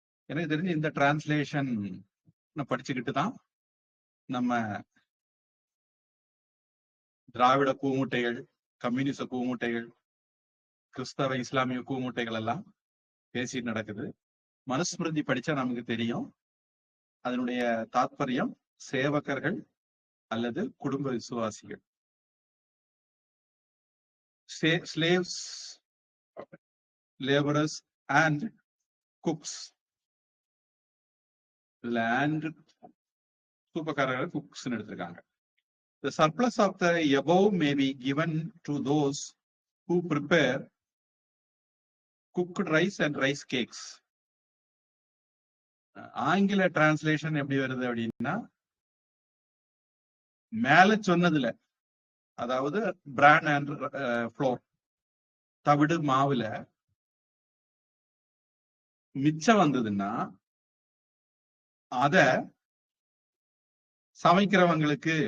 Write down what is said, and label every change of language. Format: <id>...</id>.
<ta>எனக்கு தெரிஞ்சு இந்த டிரான்ஸ்லேஷன் படிச்சுக்கிட்டு தான் நம்ம திராவிட கூமுட்டைகள், கம்யூனிச கூமுட்டைகள், கிறிஸ்தவ இஸ்லாமிய கூமுட்டைகள் எல்லாம் பேசிட்டு நடக்குது. மனுஸ்மிருதி படிச்சா நமக்கு தெரியும் அதனுடைய தாத்பரியம் சேவகர்கள் அல்லது குடும்ப விசுவாசிகள்.</ta> <en>slaves, laborers and cooks.</en> <ta>இதுல and சூப்பக்காரர்கள் cooks எடுத்திருக்காங்க.</ta> <en>The surplus of the above may be given to those who prepare cooked rice and rice cakes.</en> <ta>ஆங்கில டிரான்ஸ்லேஷன் எப்படி வருது அப்படின்னா, மேல சொன்னதுல, அதாவது பிரான் அண்ட் ஃப்ளோர், தவிடு மாவுல மிச்சம் வந்ததுன்னா அத சமைக்கிறவங்களுக்கு</ta>